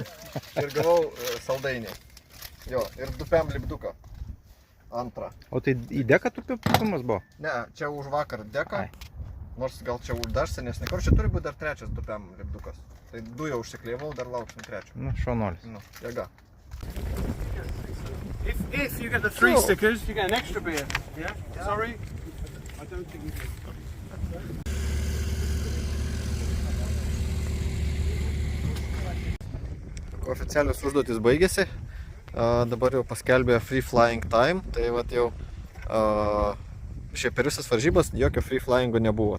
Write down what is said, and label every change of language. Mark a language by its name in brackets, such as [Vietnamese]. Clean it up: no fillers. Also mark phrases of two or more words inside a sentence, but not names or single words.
[Lithuanian] Ir gavau saldainį. Jo, ir dupiam lipduką. Antrą. O tai į deką tupimas buvo? Ne, čia už vakar deką. Nors gal čia dar senesnė. Čia turi būti dar 3. dupiam lipdukas. Tai 2 jau užsiklijavau, dar lauksim 3. Nu, šaunuolis. Nu, jėga. [English] If you get the 3 stickers, you get an extra beer. Yeah? Sorry? I don't think you do. [Lithuanian] Oficialios užduotis baigėsi. Dabar jau paskelbė [English] Free Flying Time. [Lithuanian] Tai vat jau šiaip per visas varžybas jokio [English] free flyingo [Lithuanian] nebuvo.